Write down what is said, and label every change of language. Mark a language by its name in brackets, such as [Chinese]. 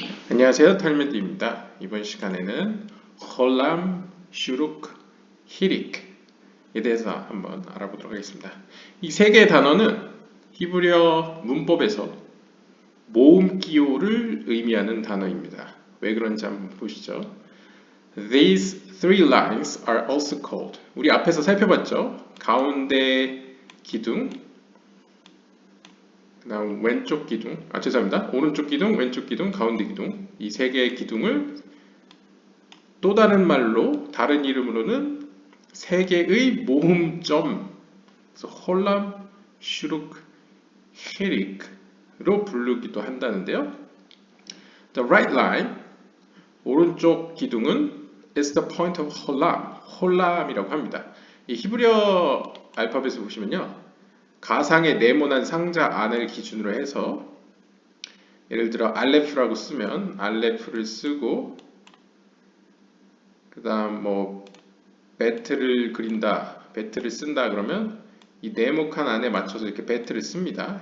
[Korean] 안녕하세요, 탈메드입니다. 이번 시간에는 홀람, 슈룩, 히릭에 대해서 한번 알아보도록 하겠습니다. 이 세 개의 단어는 히브리어 문법에서 모음 기호를 의미하는 단어입니다. 왜 그런지 한번 보시죠. [English] These three lines are also called. [Korean] 우리 앞에서 살펴봤죠? 가운데 기둥, 그 다음 왼쪽 기둥, 죄송합니다. 오른쪽 기둥, 왼쪽 기둥, 가운데 기둥. 이 세 개의 기둥을 또 다른 말로, 다른 이름으로는 세 개의 모음점, 그래서 홀람, 슈룩, 히릭로 부르기도 한다는데요. [English] The right line, [Korean] 오른쪽 기둥은 [English] is the point of 홀람, [Korean] 홀람이라고 합니다. 이 히브리어 알파벳을 보시면요. 가상의 네모난 상자 안을 기준으로 해서 예를 들어 알레프라고 쓰면 알레프를 쓰고 그 다음 뭐 배트를 그린다, 배트를 쓴다 그러면 이 네모칸 안에 맞춰서 이렇게 배트를 씁니다.